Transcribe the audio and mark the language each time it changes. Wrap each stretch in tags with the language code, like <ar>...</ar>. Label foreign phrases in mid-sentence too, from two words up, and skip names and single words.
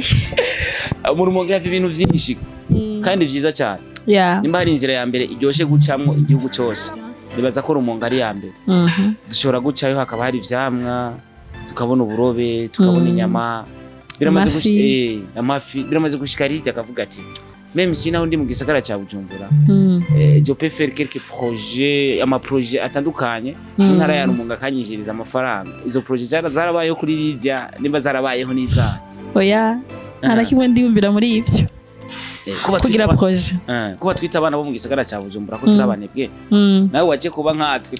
<rn>mu Rumonge hafi ibintu byinshi kandi byiza cyane nimba hari inzira ya mbere iryoshe gucamwo igihugu cyose nibaza ko Rumonge ari ya mbere dushobora gucayo hakaba hari ivyamwa tukabona uburobe tukabona inyama biramaze gushika hirya akavuga ati</rn> <fr>même si</fr> <rn>naho ndi mu gisagara cya Bujumbura</rn> <fr>je peux faire quelques projets</fr> <rn>ama projet atandukanye ntara ya Rumonge akanyinjiriza amafaranga izo projet zarabayeho kuri rijya nimba zarabayeho niza oya harakimwe ndiyumvira muri ivyo kugira projet kuba twita abana bo mu gisagara cya Bujumbura ko turabanebwe nawe waje kuba nkatwe</rn>